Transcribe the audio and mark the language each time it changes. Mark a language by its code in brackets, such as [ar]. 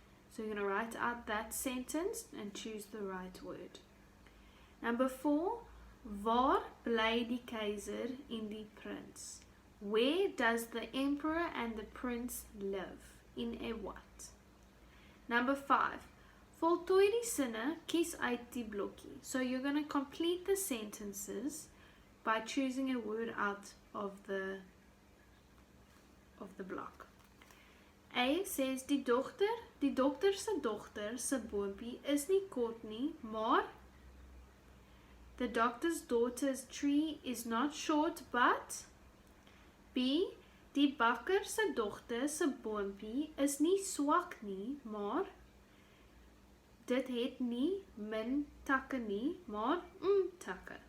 [en] So you're going to write out that sentence and choose the right word. Number 4. [af] Waar bly die keizer en die prins? [en] Where does the emperor and the prince live? In a what? Number 5. [af] Voltooi die sinne, kies uit die blokkie. [en] So you're going to complete the sentences by choosing a word out of the block. A says, [af] die dokter se dogter se boompie is nie kort nie, maar [en] the doctor's daughter's tree is not short, but [af] B, die bakker se dogter se boompie is nie swak nie, maar dit het nie min takke nie, maar takke.